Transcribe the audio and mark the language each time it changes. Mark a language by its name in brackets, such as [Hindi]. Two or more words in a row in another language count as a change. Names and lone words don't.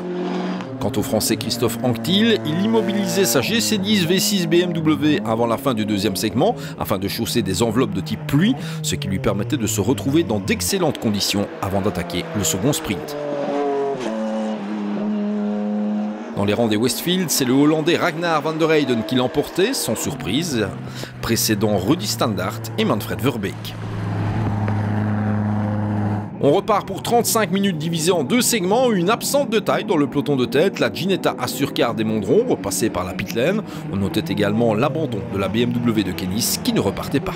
[French] Quant au français Christophe Anctil, il immobilisait sa GC10 V6 BMW avant la fin du 2e segment afin de chausser des enveloppes de type pluie, ce qui lui permettait de se retrouver dans d'excellentes conditions avant d'attaquer le second sprint. Dans les rangs des Westfield, c'est le Hollandais Ragnar van der Heyden qui l'emportait, sans surprise, précédant Rudi Standaert et Manfred Verbeek. On repart pour 35 minutes divisées en 2 segments, une absente de taille dans le peloton de tête, la Ginetta Assurcar des Mondron, repassée par la pitlane. On notait également l'abandon de la BMW de Kennis qui ne repartait pas.